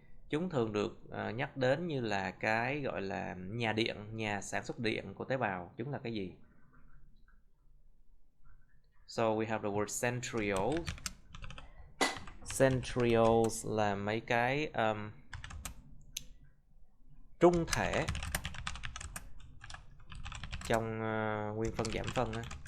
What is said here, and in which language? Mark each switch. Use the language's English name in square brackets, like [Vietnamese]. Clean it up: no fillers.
[Vietnamese] Chúng thường được nhắc đến như là cái gọi là nhà sản xuất điện của tế bào. Chúng là cái gì? [English] So we have the word centrioles. [Vietnamese] Centrioles là mấy cái trung thể trong nguyên phân giảm phân á.